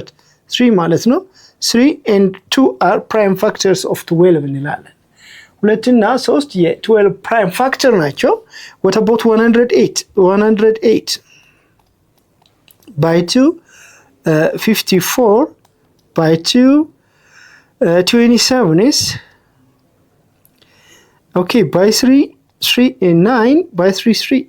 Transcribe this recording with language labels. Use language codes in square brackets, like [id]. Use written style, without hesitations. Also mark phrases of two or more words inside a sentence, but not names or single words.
[en] 3 [am] ማለት ነው። [en] 3 and 2 are prime factors of 12 እንላለን። [am] 2 እና 3 የ12 [en] prime factor ናቸው። what about 108? 108 by 2 54 by 2. 27 is, okay, by 3, 3 and 9, by 3, 3.